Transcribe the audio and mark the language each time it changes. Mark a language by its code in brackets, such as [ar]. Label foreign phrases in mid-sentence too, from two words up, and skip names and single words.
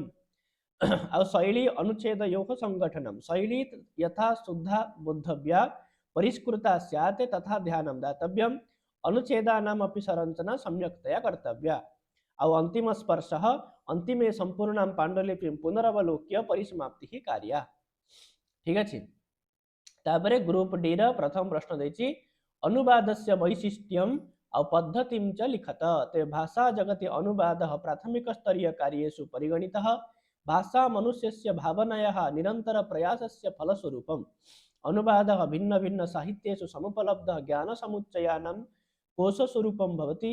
[sa] और शैली अनुच्छेदयोः संगठनं। शैली यथा शुद्धा बोद्धव्या परिष्कृता स्यात् तथा ध्यानं दातव्यम्। अनुच्छेदानाम् अपि संरचना सम्यक्तया कर्तव्या। और अंतिम स्पर्शः अंतिमे संपूर्णां पाण्डुलिपिं पुनरवलोक्य परिसमाप्तिः कार्या। [or] ଠିକ ଅଛି। ତାପରେ ଗ୍ରୁପ ଡି ରା ପ୍ରଥମ ପ୍ରଶ୍ନ ଦେଛି [sa] अनुवादस्य वैशिष्ट्यम् और पद्धतिं च लिखत। ते भाषा जगति अनुवादः प्राथमिक स्तरीय कार्येषु परिगणितः। भाषा मनुष्यस्य भावनायाः निरन्तर प्रयासस्य फलस्वरूपम्। अनुवादः भिन्न भिन्न साहित्येषु समुपलब्धः ज्ञानसमुच्चयानां कोशस्वरूपं भवति।